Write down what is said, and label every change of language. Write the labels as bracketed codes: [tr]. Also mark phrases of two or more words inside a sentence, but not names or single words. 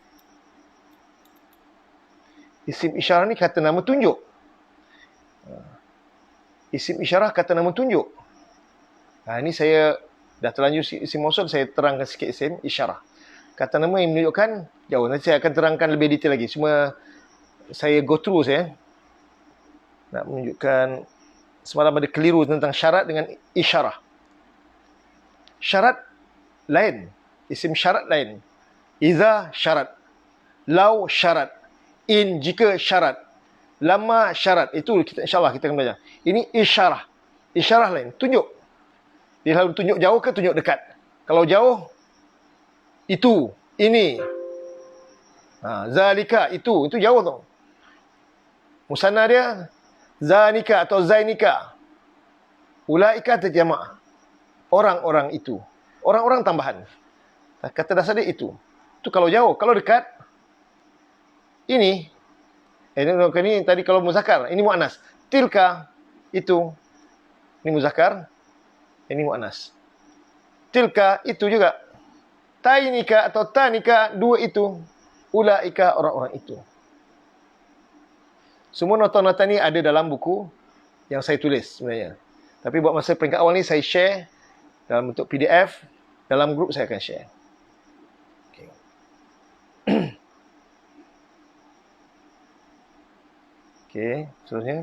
[ar] اسم إشارة [ms] ni kata nama tunjuk. [ar] اسم إشارة [ms] kata nama tunjuk. Ini saya dah terlanjur [ar] اسم موصول, [ms] saya terangkan sikit [ar] اسم إشارة. [ms] Kata nama yang menunjukkan jauh. Nanti saya akan terangkan lebih detail lagi. Cuma saya [en] go through [ms] saya. Nak menunjukkan semalam ada keliru tentang syarat dengan isyarah. Syarat lain. [ar] اسم شرط [ms] lain. Iza syarat. Lau syarat. In jika syarat. Lama syarat. Itu kita insyaAllah kita akan belajar. Ini isyarah. Isyarah lain. Tunjuk. Dia selalu tunjuk jauh ke tunjuk dekat. Kalau jauh, itu, ini. Zalika, itu jauh tu. Musanna dia, zanika atau zainika. Ulaika terjamak. Orang-orang itu. Orang-orang tambahan. Kata dasar dia itu. Itu kalau jauh. Kalau dekat, ini. Ini tadi kalau muzakkar. Ini mu'annas. Tilka, itu. Ini muzakkar. Ini mu'annas. Tilka, itu juga. Tainika atau tanika, dua itu. Ulaika, orang-orang itu. Semua nota-nota ni ada dalam buku yang saya tulis sebenarnya. Tapi buat masa peringkat awal ni saya share dalam bentuk PDF. Dalam grup saya akan share. Okay. Okay, seterusnya.